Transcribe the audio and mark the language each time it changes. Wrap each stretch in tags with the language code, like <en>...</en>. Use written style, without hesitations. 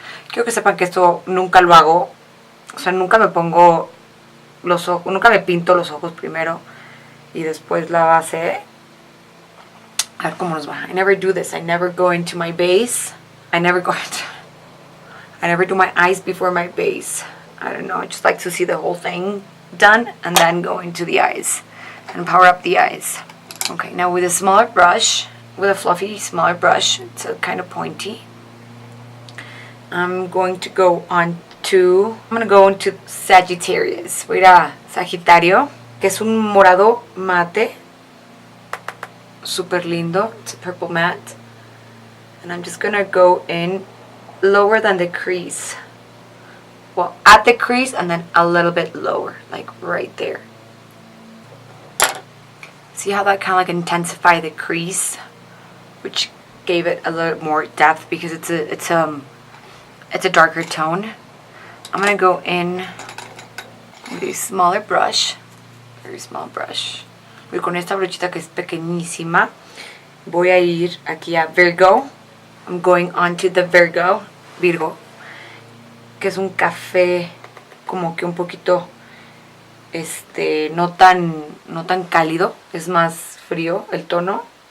<es>Quiero que sepan que esto nunca lo hago, o sea, nunca me pongo los ojos, nunca me pinto los ojos primero y después la base. A ver cómo nos va.</es> <en>I never do this. I never go into my base. I never do my eyes before my base. I don't know, I just like to see the whole thing done and then go into the eyes and power up the eyes. Okay, now with a smaller brush, with a fluffy smaller brush, it's a kind of pointy. I'm going to go into Sagittarius.</en> <es>Voy a ir a Sagitario, que es un morado mate, super lindo.</es> <en>It's a purple matte, and I'm just gonna go in lower than the crease. Well, at the crease and then a little bit lower, like right there. See how that kind of like intensified the crease, which gave it a little more depth because it's a darker tone. I'm gonna go in with a smaller brush, very small brush.</en> <es>Voy con esta brochita que es pequeñísima. Voy a ir aquí a Virgo.</es> <en>I'm going on to the Virgo,</en> <es>que es un café como que un poquito no tan cálido, es más frío el tono.</es>